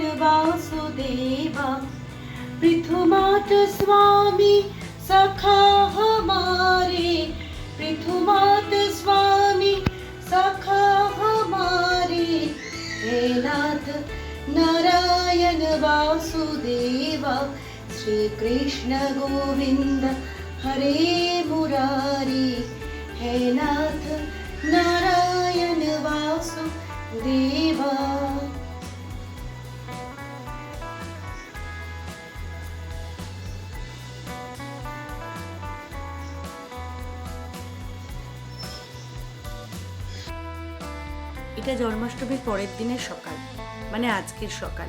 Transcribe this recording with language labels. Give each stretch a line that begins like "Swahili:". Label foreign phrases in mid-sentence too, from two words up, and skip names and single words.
Hindi: वासुदेव, पृथुमात स्वामी सखा हमारे, पृथुमात स्वामी सखा हमारे, हे नाथ नारायण वासुदेव, श्री कृष्ण गोविंद हरे मुरारी, हे नाथ नारायण वासुदेव।
Bangla: এটা জন্মাষ্টমীর পরের দিনের সকাল, মানে আজকের সকাল।